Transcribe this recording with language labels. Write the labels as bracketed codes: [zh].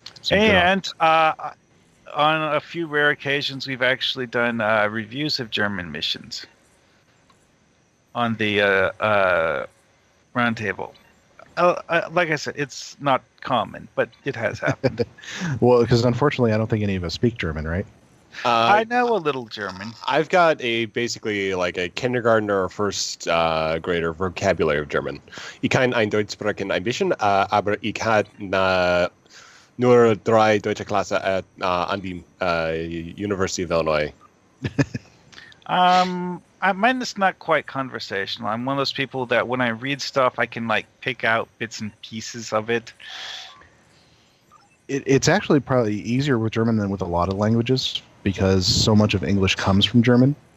[en] And on a few rare occasions, we've actually done reviews of German missions on the Roundtable. Like I said, it's not common, but it has happened. Well, because unfortunately, I don't think any of us speak German, right? I know a little German. I've got basically like a kindergartner or first grader vocabulary of German. [de] Ich kann ein Deutsch sprechen ein bisschen, aber ich habe nur 3 deutsche Klasse an the University of Illinois. [en] Mine is not quite conversational. I'm one of those people that when I read stuff, I can pick out bits and pieces of it. It's actually probably easier with German than with a lot of languages because so much of English comes from German.